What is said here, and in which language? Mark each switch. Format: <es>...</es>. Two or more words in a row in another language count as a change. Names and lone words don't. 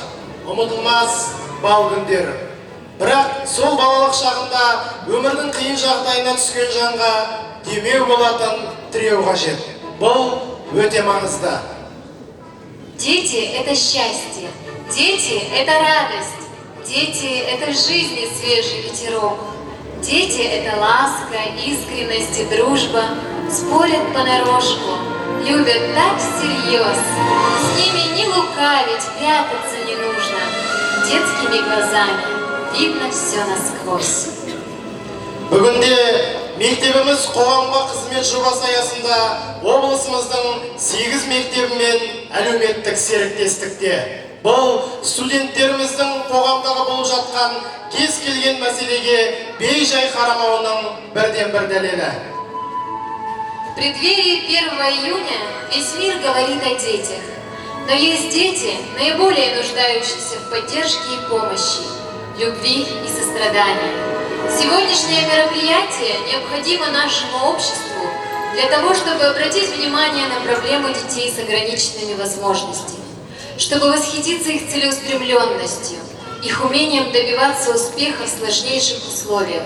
<kk>Ұмытылмас бал күндері. Бірақ сол балалық шағында өмірдің қиын жағдайына түскен жанға демеу болатын тіреу қажет. Бұл өте маңызды.</kk> <ru>Дети – это счастье, дети – это радость, дети – это жизнь и свежий ветерок. Дети – это ласка, искренность и дружба, спорят понарошку, любят так всерьез. С ними не лукавить, прятаться не нужно. Детскими глазами видно все насквозь.</ru> <kk>Бүгінде мектебіміз қоғамға қызмет жобасы аясында облысымыздың 8 мектебімен әлеуметтік серіктестікте. Бұл студенттеріміздің қоғамдағы болып жатқан кез келген мәселеге бей-жай қарамауының бірден-бір дәлелі.</kk> <ru>В преддверии 1 июня весь мир говорит о детях. Но есть дети, наиболее нуждающиеся в поддержке и помощи, любви и сострадании. Сегодняшнее мероприятие необходимо нашему обществу для того, чтобы обратить внимание на проблемы детей с ограниченными возможностями, чтобы восхититься их целеустремленностью, их умением добиваться успеха в сложнейших условиях.</ru>